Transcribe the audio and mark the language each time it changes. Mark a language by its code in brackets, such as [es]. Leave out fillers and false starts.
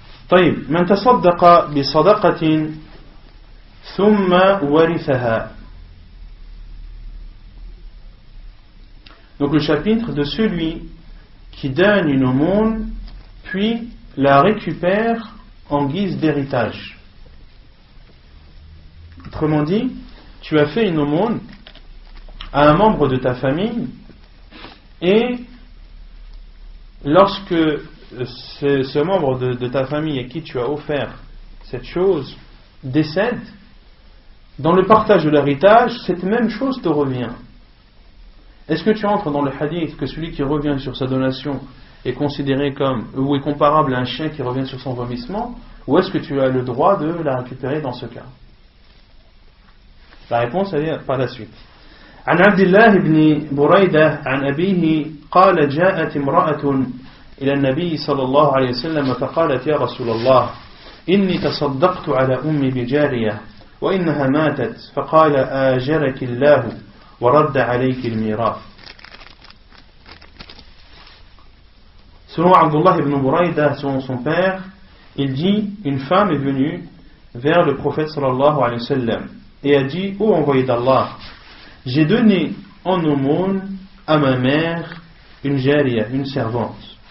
[ar] طيب من تصدق بصدقة ثم ورثها. [fr] Donc le chapitre de celui qui donne une aumône puis la récupère en guise d'héritage. Autrement dit, tu as fait une aumône à un membre de ta famille et lorsque ce membre de ta famille à qui tu as offert cette chose décède, dans le partage de l'héritage, cette même chose te revient. Est-ce que tu entres dans le hadith que celui qui revient sur sa donation est considéré comme ou est comparable à un chien qui revient sur son vomissement, ou est-ce que tu as le droit de la récupérer dans ce cas? La réponse elle est par la suite. [ar] عن عبد الله بن بريدة عن أبيه قال جاءت امرأة إلى النبي صلى الله عليه وسلم فقالت يا رسول الله إني تصدقت على أمي بجارية وإنها ماتت فقال آجرك الله ورد عليك الميراث. [fr] Selon Abdullah ibn Burayda, selon son père, il dit, une femme est venue vers le prophète sallallahu alayhi wa sallam et a dit, ô envoyé d'Allah, j'ai donné en aumône à ma mère une jariya, une servante.